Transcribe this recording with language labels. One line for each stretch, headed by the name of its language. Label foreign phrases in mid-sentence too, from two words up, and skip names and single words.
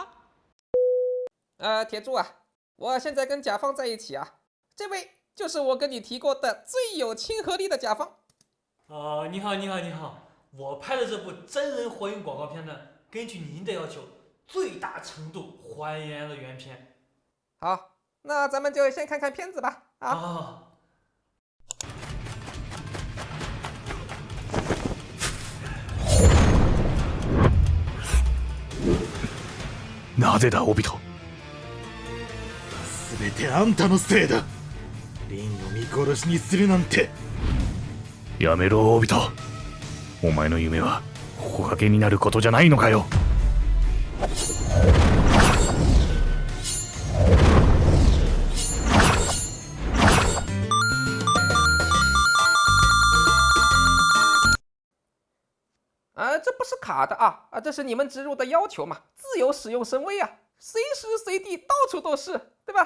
Chinese: 铁柱啊，我现在跟甲方在一起啊，这位就是我跟你提过的最有亲和力的甲方。你好，我拍的这部真人火影广告片呢，根据您的要求，最大程度还原了原片。好，那咱们就先看看片子吧。
Japanese: なぜだ、オビト。全てあんたのせいだ。リンを見殺しにするなんて。やめろ、オビト。お前の夢は木陰になることじゃないのかよ。
Chinese: 这不是卡的啊，这是你们植入的要求嘛，自由使用神威啊，随时随地到处都是，对吧？